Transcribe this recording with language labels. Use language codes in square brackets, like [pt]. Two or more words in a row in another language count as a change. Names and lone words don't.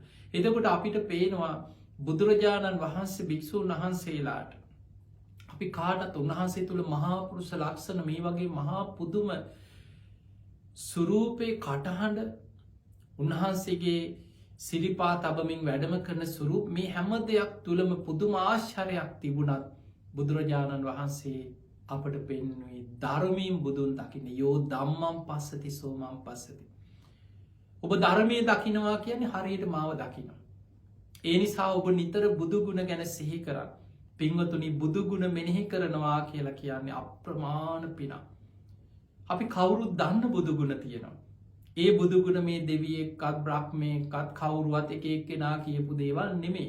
[si] එතකොට අපිට පේනවා බුදුරජාණන් වහන්සේ භික්‍ෂූන් වහන්සේලාට අපි කාටත් උන්වහන්සේ තුළ මහාපුරුෂ ලක්ෂණ මේ වගේ මහා පුදුම සුරූපය කටහඬ උන්වහන්සේගේ සිරිපා තබමින් වැඩම කරන සුරුප මේ හැම දෙයක් තුළම පුදුම ආශ්චරයක් තිබුණත් බුදුරජාණන් වහන්සේ අපට පෙන්නුවේ ධර්මීම් බුදුන් දකින [pi] යෝ දම්මම් පස්සති සෝමම් පස්සති. [si] ඔබ ධර්මය දකිනවා කියන්නේ හරියට මාව දකිනවා. ඒ නිසා ඔබ නිතර බුදුගුණ ගැන සිහි කරන්න. පින්වතුනි බුදුගුණ මෙනෙහි කරනවා කියලා කියන්නේ අප්‍රමාණ පිනා. අපි කවුරුත් දන්න බුදුගුණ තියෙනවා. ඒ බුදුගුණ මේ දෙවියෙක්කත් බ්‍රහ්මයකත් කවුරුවත් එක එක්කෙනා කියපු දේවල් නෙමේ.